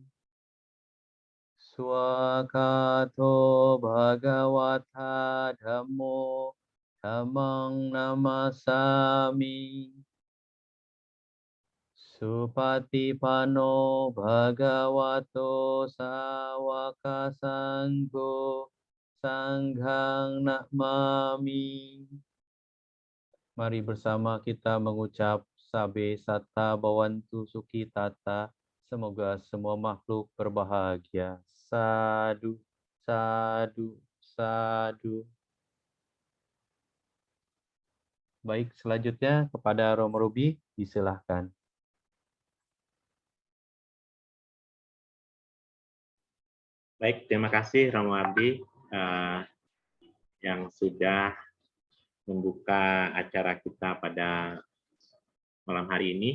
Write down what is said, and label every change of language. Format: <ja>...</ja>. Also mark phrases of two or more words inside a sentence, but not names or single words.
<pi>Swakato bhagawata dhammo dhammang namasami. Supatipano bhagavato sawaka sanggo sanghang namami.</pi> <id>Mari bersama kita mengucap</id> <pi>sabe satta bhavantu sukhi tata.</pi> <id>Semoga semua makhluk berbahagia.</id> <pi>Sadu, sadu, sadu.</pi> <id>Baik, selanjutnya kepada Romo Ruby, disilahkan. Baik, terima kasih Romo Abdi yang sudah membuka acara kita pada malam hari ini.</id>